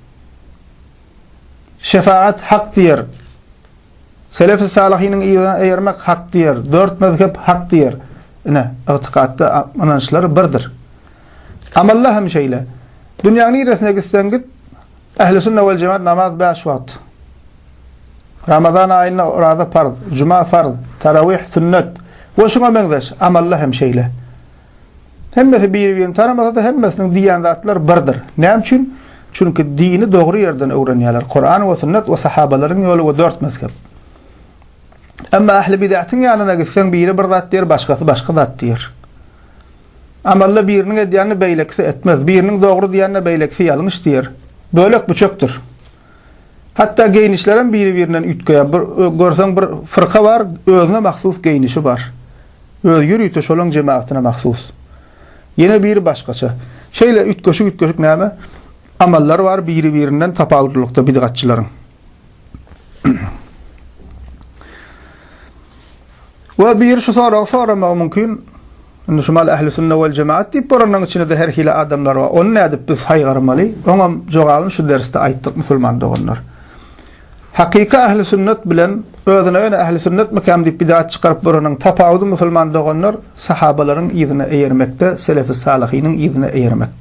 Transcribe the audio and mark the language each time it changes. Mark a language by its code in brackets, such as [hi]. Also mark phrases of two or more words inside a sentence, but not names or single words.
[tk] Şefaat hak diýer. Selef-i salihiniň ýylyna eýermek hak diýer. 4 mezhep hak diýer. Ine itiqadda anançlary birdir. Amalla hem şeýle. Dünýäň ýeresine gitsen git, ähli sünnet we cemaat namaz 5 wagt. [tr] Ramazan ayına orada farz, cuma farz, tarawih sünnet. [tk] Ve şuna benzeş, amalla hem şeýle. Hemmesi bir-birini taramasa da hemmesiniň diýen zatlar birdir. Näme üçin? Çünki dini dogry ýerden öwrenýärler. Kur'an we sünnet we sahabalaryň ýoly we 4 mezhep. Amma ahli bid'atin ýanyna gitsen biri bir zat diýer, başgasy başga zat diýer. Amalla biriniň edýäni beýlekse etmez, biriniň dogry diýäni beýlekse ýalňyş diýer. Bölek büçekdir. Hatta geyinişlerin biri-birinden ütkeýär. Görseň bir fırka bar, özüne mahsus geyinişi bar. Özgür ýüte şolaň jemaatine mahsus. Yine biri başgaça. Şeýle ütkeşik näme? Amallar var biri-birinden tapawurlukda bid'atçylaryň. Ve bir şu sorama mümkin. Şumal ähli sünnet we cemaat diýip boranyň içinde her hili adamlar bar. Onu nädip biz haýgarmaly? Oňa jogabyny şu dersde aýtdyk musulman doganlar. Hakika ähli sünnet bilen özüne ähli sünnet mekam diýip bid'at çykaryp boranyň tapawudy musulman doganlar sahabalaryň ýyzyna eýermekde, selef-i salihiniň ýyzyna eýermekde.